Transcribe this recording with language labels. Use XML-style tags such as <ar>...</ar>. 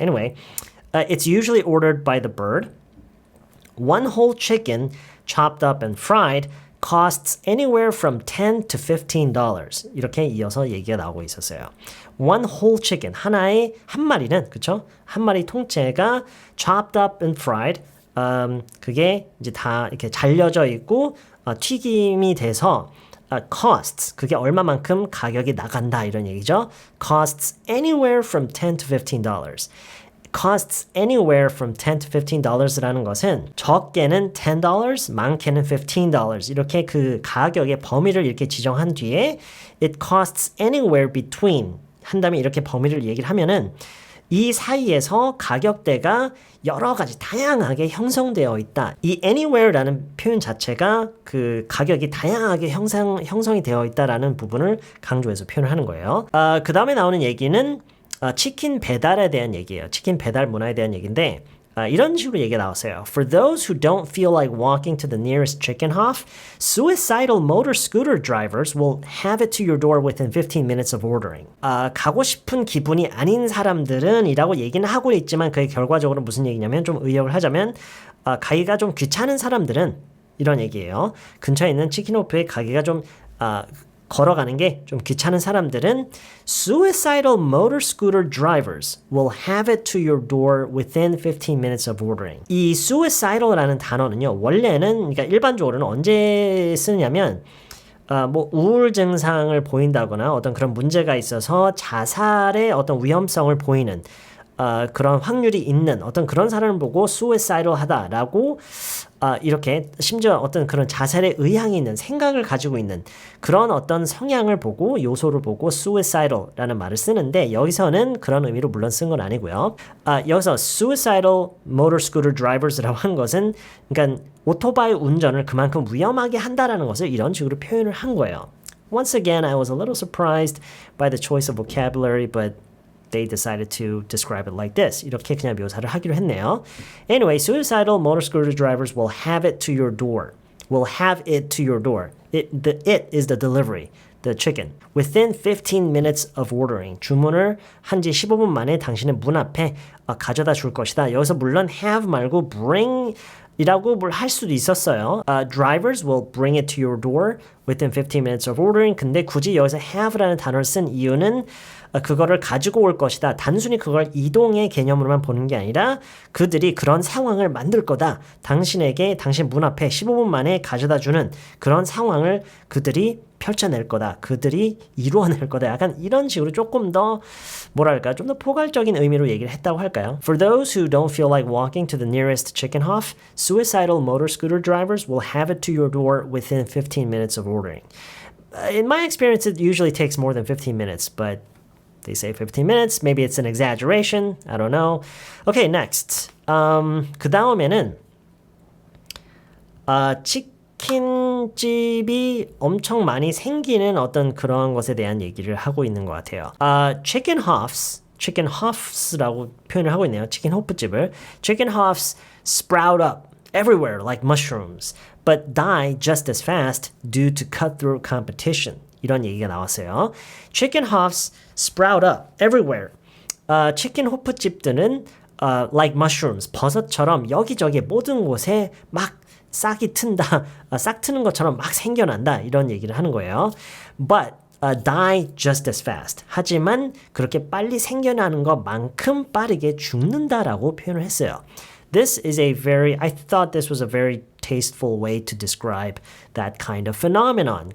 <en>Anyway, it's usually ordered by the bird. One whole chicken chopped up and fried costs anywhere from $10 to $15.</en> <ko>이렇게 이어서 얘기가 나오고 있었어요.</ko> <en>One whole chicken,</en> <ko>한 마리는, 그쵸? 한 마리 통째가</ko> <en>chopped up and fried,</en> <ko>그게 이제 다 이렇게 잘려져 있고, 튀김이 돼서, costs, 그게 얼마만큼 가격이 나간다, 이런 얘기죠.</ko> <en>costs anywhere from $10 to $15. costs anywhere from $10 to $15</en> <ko>라는 것은 적게는 $10, 많게는 $15 이렇게 그 가격의 범위를 이렇게 지정한 뒤에</ko> <en>it costs anywhere between</en> <ko>한 다음에 이렇게 범위를 얘기를 하면은 이 사이에서 가격대가 여러 가지 다양하게 형성되어 있다. 이 anywhere라는 표현 자체가 그 가격이 다양하게 형성이 되어 있다라는 부분을 강조해서 표현을 하는 거예요. 그 다음에 나오는 얘기는 치킨 배달에 대한 얘기예요. 치킨 배달 문화에 대한 얘기인데 이런 식으로 얘기가 나왔어요.</ko> <en>For those who don't feel like walking to the nearest chicken hof, suicidal motor scooter drivers will have it to your door within 15 minutes of ordering.</en> <ko>가고 싶은 기분이 아닌 사람들은 이라고 얘기는 하고 있지만 그게 결과적으로 무슨 얘기냐면 좀 의역을 하자면 가기가 좀 귀찮은 사람들은 이런 얘기예요. 근처에 있는 치킨호프에 가기가 좀 걸어가는 게 좀 귀찮은 사람들은</ko> <en>suicidal motor scooter drivers will have it to your door within 15 minutes of ordering.</en> <ko>이 suicidal라는 단어는요. 원래는 그러니까 일반적으로는 언제 쓰냐면 뭐 우울 증상을 보인다거나 어떤 그런 문제가 있어서 자살의 어떤 위험성을 보이는 그런 확률이 있는 어떤 그런 사람을 보고 suicidal하다라고 이렇게 심지어 어떤 그런 자살의 의향이 있는 생각을 가지고 있는 그런 어떤 성향을 보고 요소를 보고 suicidal라는 말을 쓰는데 여기서는 그런 의미로 물론 쓴 건 아니고요. 여기서</ko> <en>suicidal motor scooter drivers</en> <ko>라고 한 것은 그러니까 오토바이 운전을 그만큼 위험하게 한다라는 것을 이런 식으로 표현을 한 거예요.</ko> <en>Once again, I was a little surprised by the choice of vocabulary, but they decided to describe it like this.</en> <ko>이렇게 그냥 묘사를 하기로 했네요.</ko> <en>Anyway, suicidal motor scooter drivers will have it to your door. Will have it to your door. It is the delivery, the chicken. Within 15 minutes of ordering.</en> <ko>주문을 한 지 15분 만에 당신의 문 앞에 가져다 줄 것이다. 여기서 물론 have 말고 bring 이라고 뭘 할 수도 있었어요.</ko> <en>Drivers will bring it to your door within 15 minutes of ordering.</en> <ko>근데 굳이 여기서 have라는 단어를 쓴 이유는 그거를 가지고 올 것이다. 단순히 그걸 이동의 개념으로만 보는 게 아니라 그들이 그런 상황을 만들 거다. 당신에게 당신 문 앞에 15분 만에 가져다 주는 그런 상황을 그들이 펼쳐낼 거다. 그들이 이루어낼 거다. 약간 이런 식으로 조금 더 뭐랄까 좀 더 포괄적인 의미로 얘기를 했다고 할까요?</ko> <en>For those who don't feel like walking to the nearest chicken hof, suicidal motor scooter drivers will have it to your door within 15 minutes of ordering. In my experience, it usually takes more than 15 minutes, but they say 15 minutes. Maybe it's an exaggeration. I don't know. Okay, next.</en> <ko>그 다음에는 치킨집이 엄청 많이 생기는 어떤 그런 것에 대한 얘기를 하고 있는 것 같아요. Chicken hoofs라고 표현을 하고 있네요. 치킨 호프집을.</ko> <en>Chicken hoofs sprout up everywhere like mushrooms, but die just as fast due to cutthroat competition.</en> <ko>이런 얘기가 나왔어요.</ko> <en>Chicken hoofs sprout up everywhere.</en> <ko>치킨 호프집들은</ko> <en>like mushrooms,</en> <ko>버섯처럼 여기저기 모든 곳에 막 싹이 튼다, 싹 트는 것처럼 막 생겨난다 이런 얘기를 하는 거예요.</ko> <en>But die just as fast.</en> <ko>하지만 그렇게 빨리 생겨나는 것만큼 빠르게 죽는다라고 표현을 했어요.</ko> <en>This is I thought this was a very tasteful way to describe that kind of phenomenon.</en>